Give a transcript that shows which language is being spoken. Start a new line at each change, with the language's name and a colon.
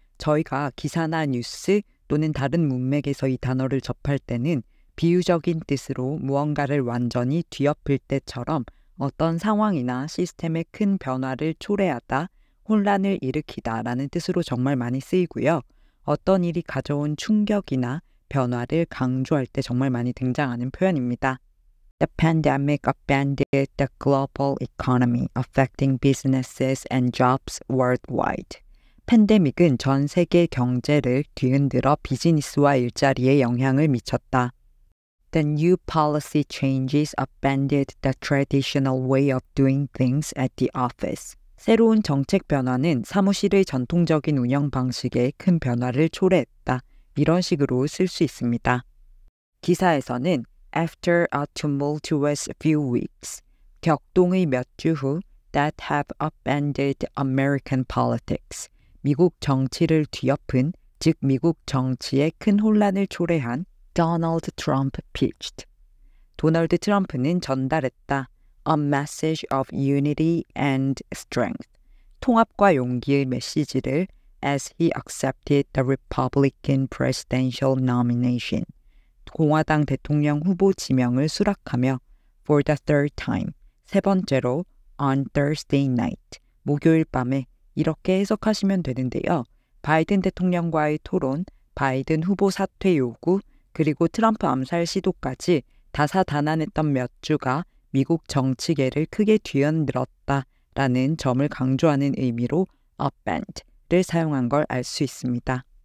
Korean: 저희가 기사나 뉴스 또는 다른 문맥에서 이 단어를 접할 때는 비유적인 뜻으로 무언가를 완전히 뒤엎을 때처럼 어떤 상황이나 시스템의 큰 변화를 초래하다, 혼란을 일으키다라는 뜻으로 정말 많이 쓰이고요. 어떤 일이 가져온 충격이나 변화를 강조할 때 정말 많이 등장하는 표현입니다.
English: The pandemic upended the global economy, affecting businesses and jobs worldwide.
Korean: 팬데믹은 전 세계 경제를 뒤흔들어 비즈니스와 일자리에 영향을 미쳤다.
English: The new policy changes upended the traditional way of doing things at the office.
Korean: 새로운 정책 변화는 사무실의 전통적인 운영 방식에 큰 변화를 초래했다. 이런 식으로 쓸 수 있습니다. 기사에서는
English: After a tumultuous few weeks,
Korean: 격동의 몇 주 후
English: that have upended American politics,
Korean: 미국 정치를 뒤엎은, 즉 미국 정치에 큰 혼란을 초래한
English: Donald Trump pitched.
Korean: 도널드 트럼프는 전달했다.
English: A message of unity and strength.
Korean: 통합과 용기의 메시지를
English: as he accepted the Republican presidential nomination.
Korean: 공화당 대통령 후보 지명을 수락하며
English: for the third time.
Korean: 세 번째로
English: on Thursday night.
Korean: 목요일 밤에 이렇게 해석하시면 되는데요. 바이든 대통령과의 토론, 바이든 후보 사퇴 요구, 그리고 트럼프 암살 시도까지 다사다난했던 몇 주가 미국 정치계를 크게 뒤흔들었다라는 점을 강조하는 의미로 upend를 사용한 걸 알 수 있습니다.